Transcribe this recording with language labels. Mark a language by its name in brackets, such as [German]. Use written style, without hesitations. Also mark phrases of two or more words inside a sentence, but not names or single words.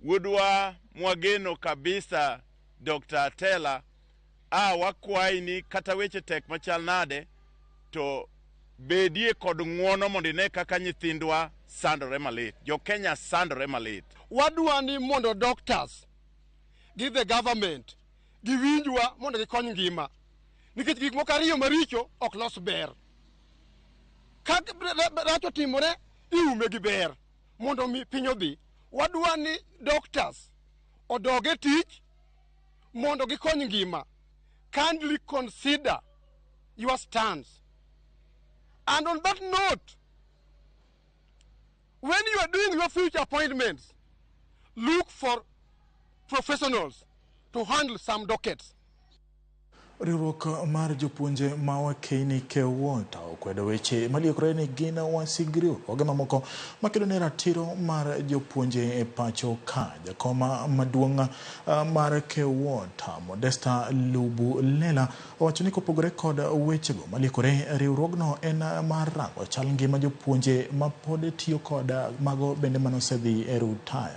[Luo (Kenya and Tanzania)] Wudwa mwageno kabisa Dr. Tela wakwai ni kata weche tek machal nade to bedie kod ng'uono mondo ine kaka nyithindwa sandore malit. Jo Kenya sandore malit. Wadwa ni mondo [English] doctors give the government [Luo (Kenya and Tanzania)] giwinjwa mondo gikony ngima. Nikech gik moko ariyo maricho ok los ber. Ka rach otimore iume gi ber mondo mi piny odhi. Wadwa ni doctors odoge tich mondo gikony ngima. [English] Kindly consider your stance. And on that note, when you are doing your future appointments, look for professionals to handle some dockets. [Luo (Kenya and Tanzania)] Riwruok mar jopuonje ma Keini Kewota okwedo weche maliekore ni gin wasigriwruoge mamoko makedo ne ratiro mar jopuonje e pacho ka. Jakoma maduong' mar Kewota Modesta Lubu Lela owacho ni kopogore kod wechego maliekore riwruogno en mar rango chal ngima jopuonje ma pod tiyo kod mago bende manosedhi e rutaya.